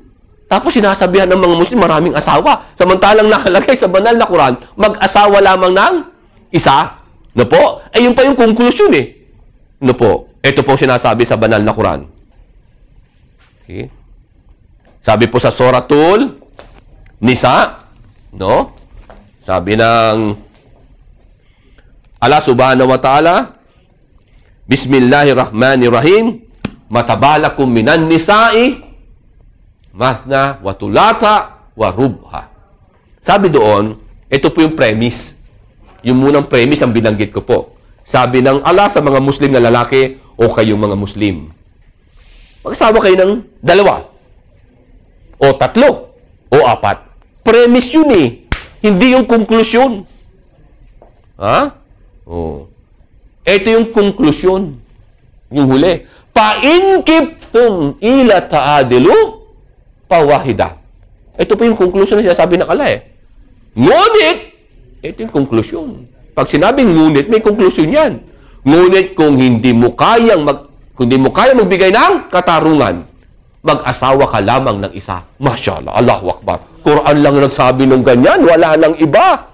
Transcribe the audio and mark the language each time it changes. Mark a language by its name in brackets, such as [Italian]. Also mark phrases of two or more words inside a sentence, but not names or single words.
[Filipino] Tapos sinasabihan ng mga Muslim maraming asawa. Samantalang nakalagay sa banal na Quran, mag-asawa lamang ng isa. No po? Yun pa yung konklusyon No po? Ito po sinasabi sa banal na Quran. Okay. Sabi po sa Suratul Nisa, no? Sabi ng Allah [Arabic] سبحانه وتعالى, بسم الله الرحمن الرحيم ما طاب لكم من النساء مثنى وثلاث ورباع. [Filipino] Sabi doon, ito po yung premise. Yung munang premise ang binanggit ko po. Sabi ng Allah sa mga Muslim na lalaki o kayong mga Muslim. Mag-asawa kayo ng 2 o 3 o 4. Premise yun eh. Hindi yung konklusyon. Ha? Oh. Ito yung konklusyon. Yung huli. [Arabic] فإن خفتم ألا تعدلوا فواحدة. [Filipino] Ito po yung konklusyon na sinasabi ng Allah eh. Ngunit, ito yung konklusyon. Pag sinabing ngunit, may konklusyon yan. Ngunit kung hindi mo kayang magbigay ng katarungan, mag-asawa ka lamang ng isa. Masyaallah, [Arabic] الله أكبر. [Filipino] Quran lang nagsabi ng ganyan, wala nang iba.